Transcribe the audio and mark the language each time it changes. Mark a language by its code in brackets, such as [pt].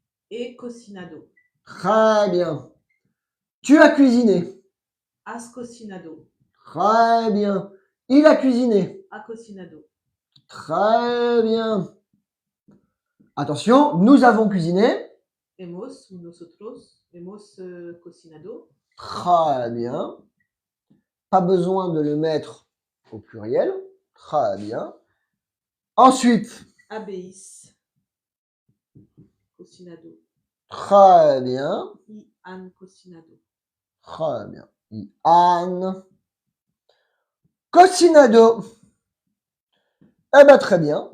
[es] He cocinado. [fr] Très bien. Tu as cuisiné. [es] Has cocinado. [fr] Très bien. Il a cuisiné. [es] Ha cocinado. [fr] Très bien. Attention, nous avons cuisiné. [es] Hemos, nosotros, hemos cocinado. [fr] Très bien. Pas besoin de le mettre au pluriel. Très bien. Ensuite, [es] Habéis cocinado. [fr] très bien. [es] Y han cocinado. [fr] Très bien. [es] Y han cocinado. [fr] Eh ben très bien.